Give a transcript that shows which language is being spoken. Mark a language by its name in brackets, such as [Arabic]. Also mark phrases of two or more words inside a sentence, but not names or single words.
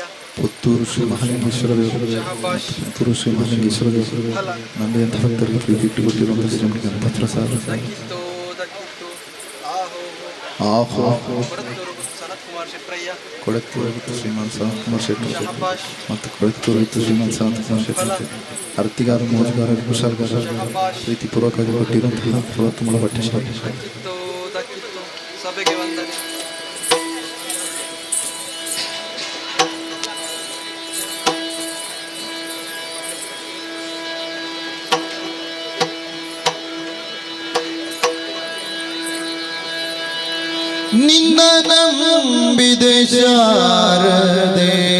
[Kannada] ಪುತ್ತೂರು ಶ್ರೀ ಮಹಾಲಿಂಗೇಶ್ವರ ದೇವರಯ್ಯ ಪುತ್ತೂರು ಶ್ರೀ ಮಹಾಲಿಂಗೇಶ್ವರ ದೇವರಯ್ಯ ನಂದೆಯಂಥ ಭಕ್ತರಿಗೆ ಪ್ರೀತಿ ಇಟ್ಟುಕೊಟ್ಟಿರುವಂಥ ಶ್ರೀಮಂತ ಗಣಪತ್ರಸಾರ ಆಹೋ ಕೊಳತ್ತೂರು ಶ್ರೀಮಾನ್ ಸನತ್ ಕುಮಾರ್ ಶೆಟ್ಟಿ ಮತ್ತು ಕೊಳತ್ತೂರು ಶ್ರೀಮಾನ್ ಸನತ್ ಕುಮಾರ್ ಶೆಟ್ಟಿ ಅರ್ತಿಗಾರ ಮೋಜಗಾರ ಕುಶಾಲ್ಗಾರ ಪ್ರೀತಿಪೂರ್ವಕವಾಗಿ ಕೊಟ್ಟಿರುವಂತಹ ಪ್ರವರ್ತಮೂಲ ಭಟ್ಟ ಸಭೆಗೆ ವಂದನೆ. ನಿನ್ನ ನಂಬಿದೆ ಶಾರದೆ